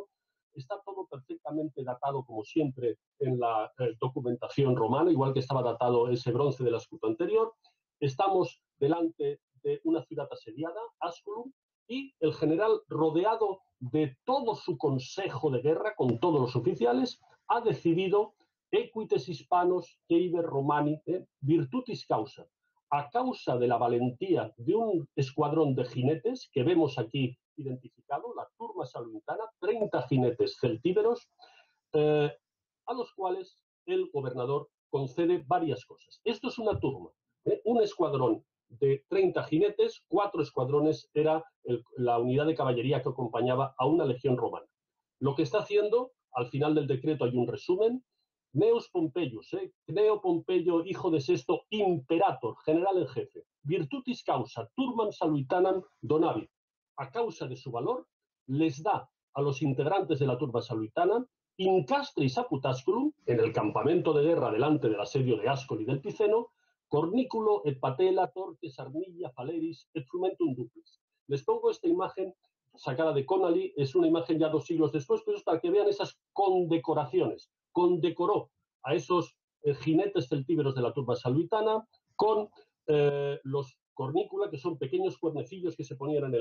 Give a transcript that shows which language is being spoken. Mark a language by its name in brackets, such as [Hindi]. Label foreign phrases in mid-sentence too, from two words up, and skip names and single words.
[Spanish] Está todo perfectamente datado, como siempre, en la documentación romana, igual que estaba datado ese bronce del escudo anterior. Estamos delante de una ciudad asediada, Asculum, y el general, rodeado de todo su consejo de guerra, con todos los oficiales, ha decidido [Latin] equites hispanos iber romani virtutis causa. [Spanish] A causa de la valentía de un escuadrón de jinetes que vemos aquí identificado, la turma salernitana, 30 jinetes celtíberos, a los cuales el gobernador concede varias cosas. Esto es una turma, un escuadrón de 30 jinetes, 4 escuadrones era la unidad de caballería que acompañaba a una legión romana. Lo que está haciendo, al final del decreto hay un resumen: Gnaeus Pompeius, Gneo Pompeyo, hijo de Sesto, imperator, general en jefe, [Latin] virtutis causa, turmam salutanam donavit. [Spanish] A causa de su valor, les da a los integrantes de la turba salutana [Latin] incastris apud Asculum, [Spanish] en el campamento de guerra delante del asedio de Ascoli y del Piceno, [Latin] cornículo et patela, torques, armilla, faleris, et frumentum duplis. [Spanish] Les pongo esta imagen sacada de Connolly, es una imagen ya 2 siglos después, pero es para que vean esas condecoraciones. Condecoró a esos jinetes celtíberos de la turba salutana con los cornícula, que son pequeños cuernecillos que se ponían en